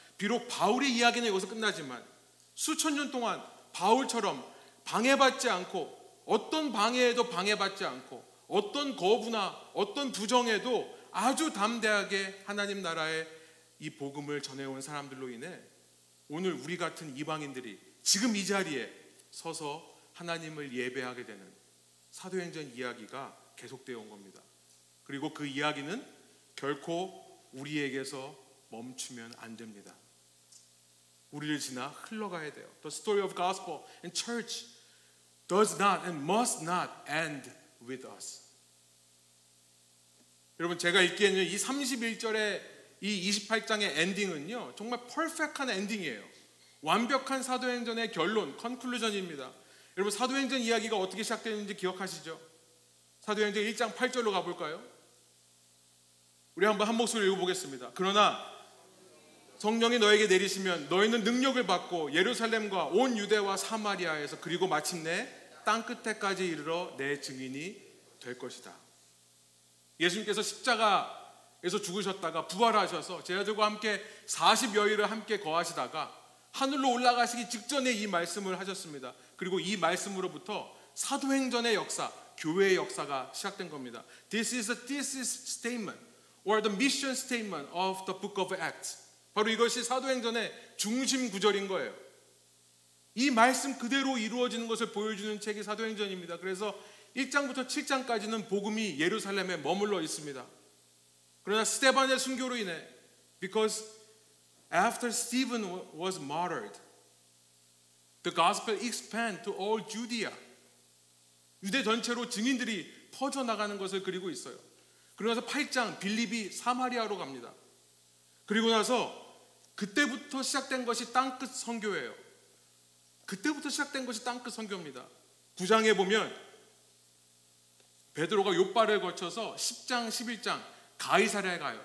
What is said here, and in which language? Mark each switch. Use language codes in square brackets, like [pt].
[ko] 비록 바울의 이야기는 여기서 끝나지만 수천 년 동안 바울처럼 방해받지 않고 어떤 방해에도 방해받지 않고 어떤 거부나 어떤 부정에도 아주 담대하게 하나님 나라의 이 복음을 전해온 사람들로 인해 오늘 우리 같은 이방인들이 지금 이 자리에 서서 하나님을 예배하게 되는 사도행전 이야기가 계속되어 온 겁니다. 그리고 그 이야기는 결코 우리에게서 멈추면 안 됩니다. 우리를 지나 흘러가야 돼요. [en] The story of gospel and church does not and must not end with us. [ko] 여러분, 제가 읽기에는 이 31절의 이 28장의 엔딩은요 정말 퍼펙트한 엔딩이에요. 완벽한 사도행전의 결론, 컨클루전입니다. 여러분, 사도행전 이야기가 어떻게 시작되는지 기억하시죠? 사도행전 1장 8절로 가볼까요? 우리 한번 한 목소리로 읽어보겠습니다. 그러나 성령이 너에게 내리시면 너희는 능력을 받고 예루살렘과 온 유대와 사마리아에서 그리고 마침내 땅끝에까지 이르러 내 증인이 될 것이다. 예수님께서 십자가에서 죽으셨다가 부활하셔서 제자들과 함께 40여일을 함께 거하시다가 하늘로 올라가시기 직전에 이 말씀을 하셨습니다. 그리고 이 말씀으로부터 사도행전의 역사, 교회의 역사가 시작된 겁니다. [en] This is a thesis statement or the mission statement of the book of Acts. [ko] 바로 이것이 사도행전의 중심 구절인 거예요. 이 말씀 그대로 이루어지는 것을 보여주는 책이 사도행전입니다. 그래서 1장부터 7장까지는 복음이 예루살렘에 머물러 있습니다. 그러나 스데반의 순교로 인해 [en] because after Stephen was martyred, the gospel expanded to all Judea. [ko] 유대 전체로 증인들이 퍼져나가는 것을 그리고 있어요. 그러고 나서 8장 빌립이 사마리아로 갑니다. 그리고 나서 그때부터 시작된 것이 땅끝 선교예요. 그때부터 시작된 것이 땅끝 선교입니다. 9장에 보면 베드로가 욥바를 거쳐서 10장, 11장 가이사랴에 가요.